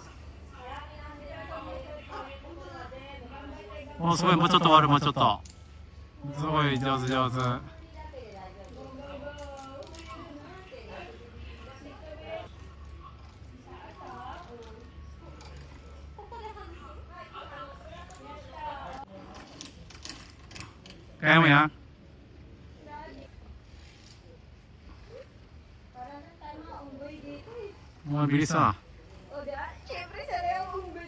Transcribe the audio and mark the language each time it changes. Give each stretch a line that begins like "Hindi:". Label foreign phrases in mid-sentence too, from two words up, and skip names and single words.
Japanese: お、すごい、もうちょっと終わる、もうちょっと。すごい上手上手。
Filipino: Kaya mo yan? Mabilis ah. Siyempre, sana yung unggoy.